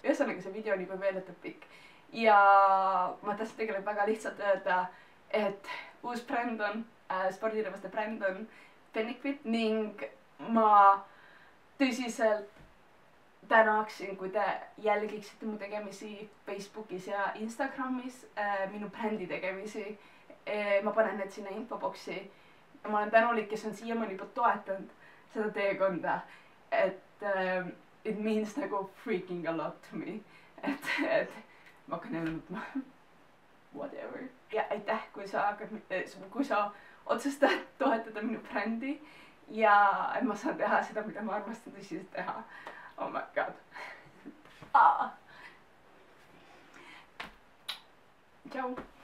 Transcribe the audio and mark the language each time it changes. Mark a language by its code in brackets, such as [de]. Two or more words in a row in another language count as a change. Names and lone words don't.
[et] Ühesõnaga see video on juba meeletult pikk. Ja ma tahtsin tegelikult väga lihtsalt öelda, et uus bränd on, spordirõivaste bränd on Fenniquit ning ma tõsiselt tänaksin, kui te jälgiksite mu tegemisi Facebookis ja Instagramis, minu brändi tegemisi. Ma panen need sinna infoboksi. Ma olen tänulik, kes on siiamaani juba toetanud seda teekonda. [en] Et it means nagu freaking a lot to me. [et] Et ma hakkan jälle nutma. Whatever. Ja aitäh, kui sa otsustad toetada minu brändi ja et ma saan teha seda, mida ma armastan tõsiselt teha. [en] Oh my god. Ciao.